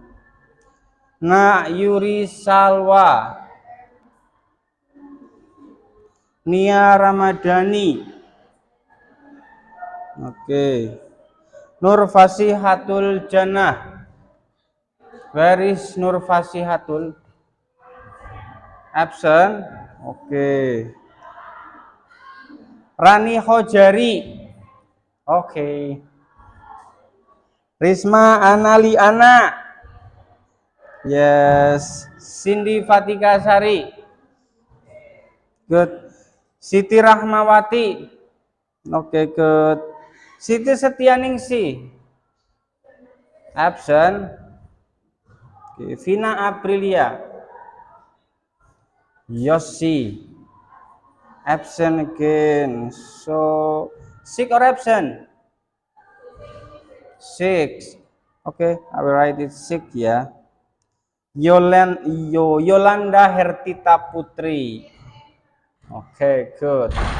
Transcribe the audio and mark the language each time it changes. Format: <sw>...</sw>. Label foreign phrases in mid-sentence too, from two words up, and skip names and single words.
<en>Na Yuri Salwa. Nia Ramadhani. Okay. Nur Fasihatul Jannah. Where is Nur Fasihatul? Absent. Okay. Rani Hojari. Okay. Risma Analiana. Yes. Cindy Fatika Sari. Good. Siti Rahmawati. Okay, good. Siti Setianingsi. Absent. Okay. Vina Aprilia. Yosi. Absent again. So, sick or absent? 6. Okay, I will write it 6 ya. Yolanda Hertita Putri. Okay, good.</en>